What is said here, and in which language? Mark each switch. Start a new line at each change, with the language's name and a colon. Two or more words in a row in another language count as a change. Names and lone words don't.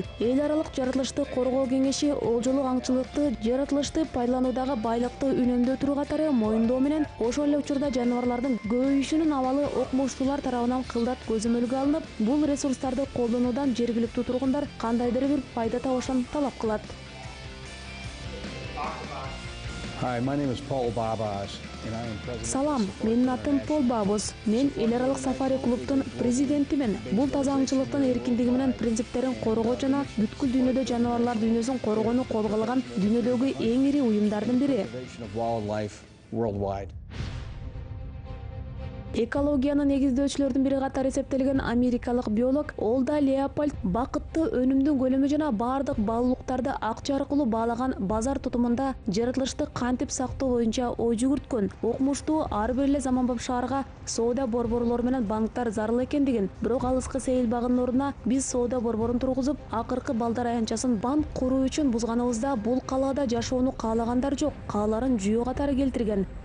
Kyrgyz: Эл аралык жаратылышты коргоо кеңеши олжолук аңчылыкты жаратылышты пайдалануудагы байлыкты үнөмдөтүү катары моюндоо менен ошол эле учурда жаныбарлардын көбөйүшүнүн абалы окумуштуулар тарабынан кылдат көзөмөлгө алынып, бул ресурстарды колдонуудан жергиликтүү тургундар кандайдыр бир пайда табышын талап кылат.
English: Hi, my name is Paul Babas, and I am president.
Kyrgyz: Салам, менин атым Пол Бабус. Мен эл аралык Safari клубтун президентимин. Бул таза аңчылыктын эркиндиги менен принциптерин коргоо жана бүткүл дүйнөдө жаныбарлар дүйнөсүн коргоону колго алган дүйнөдөгү эң ири уюмдардын бири.
English: Of wildlife worldwide.
Kyrgyz: Экологияны негиздөөчүлөрдүн бири катары эсептелген америкалык биолог Олда Леопольд бакытты өнүмдүн көлөмү жана бардык баалуулуктарды акча аркылуу баалаган базар тутумунда жаратылышты кантип сактоо боюнча ой жүгүрткөн. Окумуштуу ар бир эле заманбап шаарга соода борборлору менен банктар зарыл экендигин, бирок алыскы сейил багынын ордуна биз соода борборун тургузуп, акыркы балдар аянтчасын банк куруу үчүн бузганыбызда бул калаада жашоону каалагандар жок, кааларын жүйө катары келтирген.